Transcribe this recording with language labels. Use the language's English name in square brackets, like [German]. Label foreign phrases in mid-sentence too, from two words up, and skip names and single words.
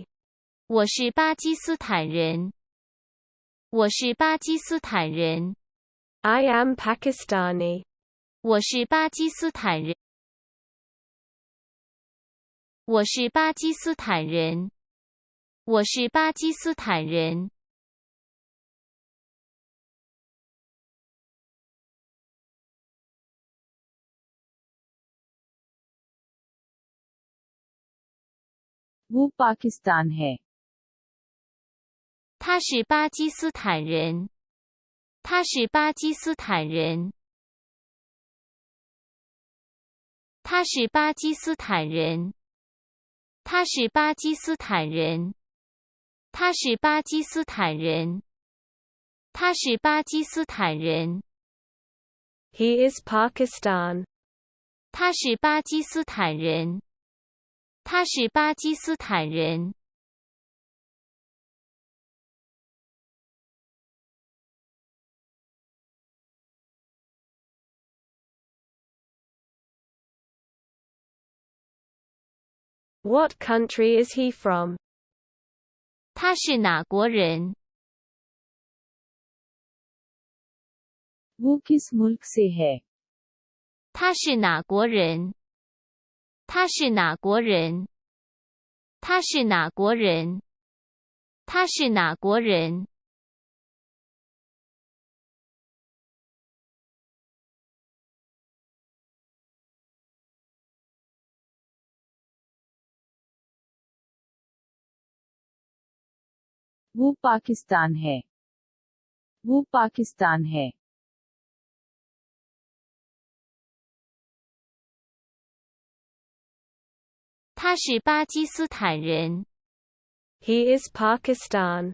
[Chinese] 我是巴基斯坦人。我是巴基斯坦人。 [English] I am Pakistani. [Chinese] 我是巴基斯坦人。我是巴基斯坦人。我是巴基斯坦人。 [Hindi] वो पाकिस्तान है। [Chinese] 他是巴基斯坦人。他是巴基斯坦人。他是巴基斯坦人。他是巴基斯坦人。他是巴基斯坦人。他是巴基斯坦人。 [English] He is Pakistan. [Chinese] 他是巴基斯坦人。他是巴基斯坦人。 [English] What country is he from? [Chinese] 他是哪国人？ [Hindi] वो किस मुल्क से है? [Chinese] 他是哪国人？他是哪国人？他是哪国人？他是哪国人？ [Hindi] वो पाकिस्तान है। वो पाकिस्तान है। [Chinese] 他是巴基斯坦人。 [English] He is Pakistan.